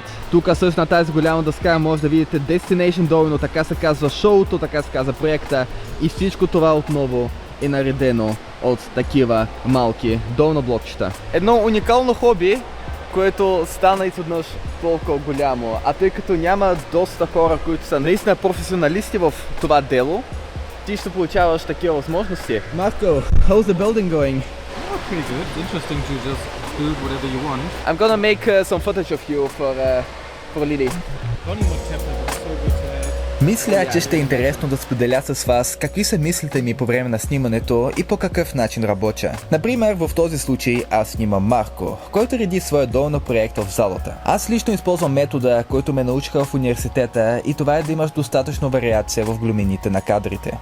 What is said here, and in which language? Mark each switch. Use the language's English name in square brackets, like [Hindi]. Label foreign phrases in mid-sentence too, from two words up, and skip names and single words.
[Bulgarian] Тук също на тази голяма дъска може да видите Destination Domino, така се казва шоуто, така се казва проекта и всичко това отново е наредено от такива малки домно блокчета. Едно уникално хоби, което стана изведнъж толкова голямо, а тъй като няма доста хора, които са наистина професионалисти в това дело, ти ще получаваш такива възможности. Марко, [English] how's the building going? Pretty good. Interesting to just build whatever you want. I'm gonna make some footage of you for for Lily. [Bulgarian] Мисля, че ще е интересно да споделя с вас какви са мислите ми по време на снимането и по какъв начин работя. Например, в този случай аз снимам Марко, който реди своя долна проект в залата. Аз лично използвам метода, който ме научиха в университета, и това е да имаш достатъчно вариация в глумините на кадрите.